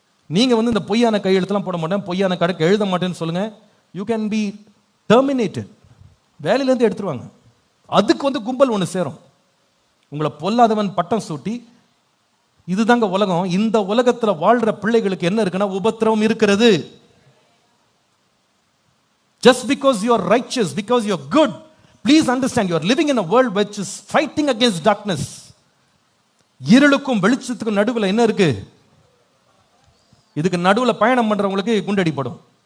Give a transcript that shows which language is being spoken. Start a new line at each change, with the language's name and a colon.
Tamil: நீங்க இந்த பொய்யான கையெழுத்துலாம் போட மாட்டேன், பொய்யான கணக்கு எழுத மாட்டேன்னு சொல்லுங்க,
English: you can be terminated,
Tamil: வேலையிலேருந்து எடுத்துருவாங்க. அதுக்கு கும்பல் ஒன்று சேரும், உங்களை பொல்லாதவன் பட்டம் சூட்டி. இதுதாங்க உலகம். இந்த உலகத்தில் வாழ்ற பிள்ளைகளுக்கு என்ன இருக்குன்னா, உபத்திரவம் இருக்கிறது.
English: Just because you are righteous, because you are good, please understand, you are living in a world which is fighting against darkness.
Tamil: இருளுக்கும் வெளிச்சத்துக்கும் நடுவில் என்ன இருக்கு? இதுக்கு நடுவில் பயணம் பண்றவங்களுக்கு குண்டடிப்படும்.